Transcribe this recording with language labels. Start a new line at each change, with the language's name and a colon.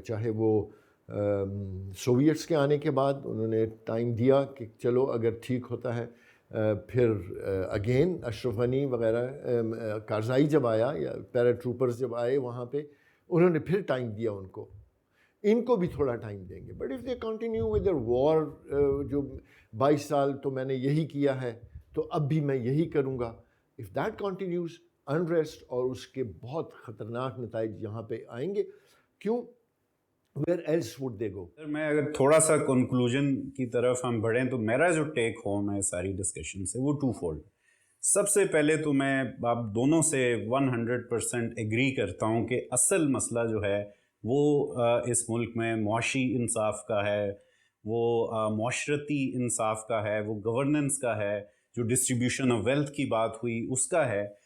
Urdu: چاہے وہ سوویٹس کے آنے کے بعد انہوں نے ٹائم دیا کہ چلو اگر ٹھیک ہوتا ہے، پھر اگین اشرف غنی وغیرہ، کارزائی جب آیا یا پیرا ٹروپرز جب آئے وہاں پہ، انہوں نے پھر ٹائم دیا ان کو بھی تھوڑا ٹائم دیں گے.
English: but if they continue with their war,
Urdu: جو 22 سال تو میں نے یہی کیا ہے تو اب بھی میں یہی کروں گا،
English: if that continues,
Urdu: انریسٹ اور اس کے بہت خطرناک نتائج یہاں پہ آئیں گے. کیوں؟
English: where else would they go؟
Urdu: میں اگر تھوڑا سا کنکلوژن کی طرف ہم بڑھیں تو میرا جو ٹیک ہوم ہے ساری ڈسکشن سے وہ 2 فولڈ. سب سے پہلے تو میں آپ دونوں سے 100% ایگری کرتا ہوں کہ اصل مسئلہ جو ہے وہ اس ملک میں معاشی انصاف کا ہے، وہ معاشرتی انصاف کا ہے، وہ گورننس کا ہے، جو ڈسٹریبیوشن آف ویلتھ کی بات ہوئی اس کا ہے.